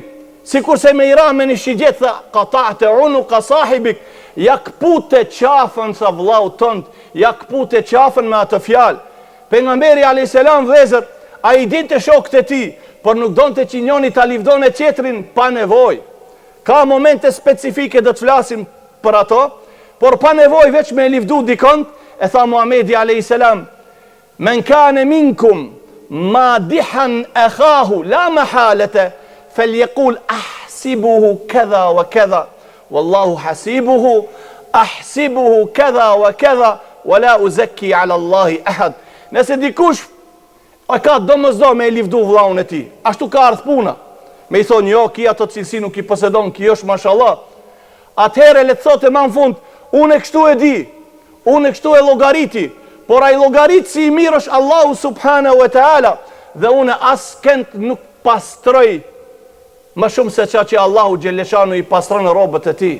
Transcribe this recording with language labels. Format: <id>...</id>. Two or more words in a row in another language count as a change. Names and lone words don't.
<sq>Sikur se me ira me një shigjet, tha:</sq> <ar>"قطعت عنق صاحبك",</ar> <sq>ja kpute qafën, tha, vllau tënd, ja kpute qafën me atë fjalë. Pejgamberi</sq> <ar>عليه السلام</ar> <sq>vëzër, ai dinte shokët e tij, por nuk donte që njëri ta livdon e tjetrin pa nevojë. Ka momente specifike do të flasim për ato, por pa nevojë veç me livdu dikon. E tha Muhamedi</sq> <ar>عليه السلام من كان منكم مادحا أخاه لا محالة فليقل أحسبه كذا وكذا والله حسيبه أحسبه كذا وكذا ولا أزكي على الله أحدا."</ar> <sq>Nëse dikush a ka domosdoshmë me livdu vllaun e tij, ashtu ka ardh puna, me I thonë: "Jo, ki ato cilësi nuk I posedon, ki është mashallah." Atëherë le të thotë më në fund: "Unë kështu e di, unë kështu e llogariti, por ai llogarit si I mirë është Allahu</sq> <ar>سبحانه وتعالى,</ar> <sq>dhe unë askënd nuk pastroj më shumë se çka që Allahu xheleshanu I pastron robët e tij."</sq>